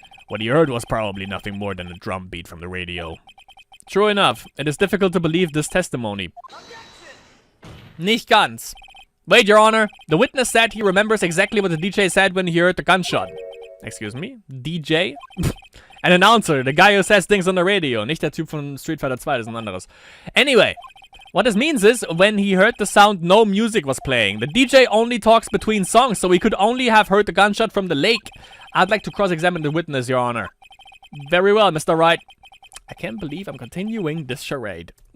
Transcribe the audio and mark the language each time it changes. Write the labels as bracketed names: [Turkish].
[English] What he heard was probably nothing more than a drum beat from the radio. True enough, it is difficult to believe this testimony. [German] Nicht ganz. [English] Wait, Your Honor. The witness said he remembers exactly what the DJ said when he heard the gunshot. Excuse me? DJ? An announcer, the guy who says things on the radio. [German] Nicht der Typ von Street Fighter 2, das ist ein anderes. [English] Anyway, what this means is, when he heard the sound, no music was playing. The DJ only talks between songs, so he could only have heard the gunshot from the lake. I'd like to cross-examine the witness, Your Honor. Very well, Mr. Wright. I can't believe I'm continuing this charade.